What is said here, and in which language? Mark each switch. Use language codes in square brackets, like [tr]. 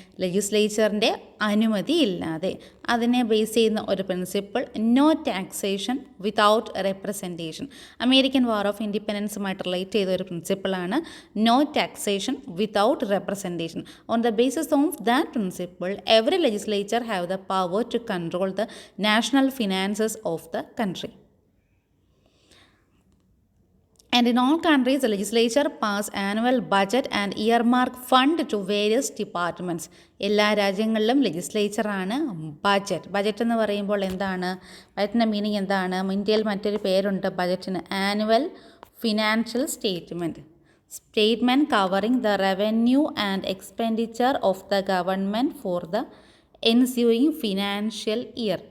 [ml] ലെജിസ്ലേച്ചറിൻ്റെ അനുമതി ഇല്ലാതെ. അതിനെ ബേസ് ചെയ്യുന്ന ഒരു principle [en] No taxation without representation. [ml] American war of ഇൻഡിപെൻഡൻസുമായിട്ട് relate ചെയ്ത ഒരു പ്രിൻസിപ്പിളാണ് [en] No taxation without representation. On the basis of that principle every legislature have the power to control the national finances of the country. And in all countries, the legislature pass annual budget and earmark fund to various departments. [ml] എല്ലാ രാജ്യങ്ങളിലും ലെജിസ്ലേച്ചറാണ് budget. Budget എന്ന് പറയുമ്പോൾ എന്താണ്? ബജറ്റിൻ്റെ meaning എന്താണ്? ഇന്ത്യയിൽ മറ്റൊരു പേരുണ്ട് ബജറ്റിന്, annual financial statement. [en] Statement covering the revenue and expenditure of the government for the ensuing financial year.